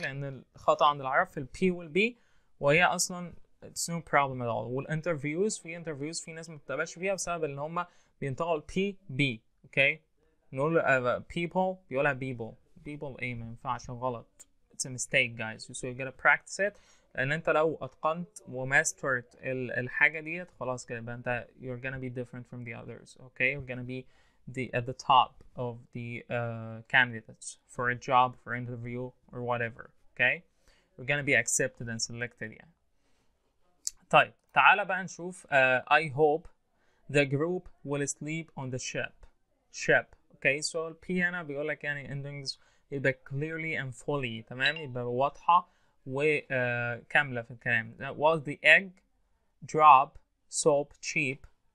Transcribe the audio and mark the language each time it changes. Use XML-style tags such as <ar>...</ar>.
<ar>لأن الخطأ عند العرب في ال P وال B، وهي أصلا</ar> <en>it's no problem at all.</en> <ar>والانترفيوز في في ناس ما بتتابعش فيها بسبب ان هم بينطقوا ال P B. okay, نقول people بيقولها people ايه، ما ينفعش، غلط.</ar> <en>it's a mistake guys, so you gotta practice it.</en> <ar>لان انت لو اتقنت وماسترت الحاجه ديت خلاص كده يبقى انت</ar> <en>you're gonna be different from the others. okay, you're gonna be at the top of the candidates for a job, for interview or whatever. okay, you're gonna be accepted and selected يعني.</en> <ar>طيب تعالى بقى نشوف</ar> <en>I hope the group will sleep on the ship. okay, so ال P</en> <ar>هنا بيقول لك يعني</ar> <en>endings يبقى clearly and fully.</en> <ar>تمام، يبقى واضحة وكاملة في الكلام.</ar> <en>Was the egg drop soap cheap?</en>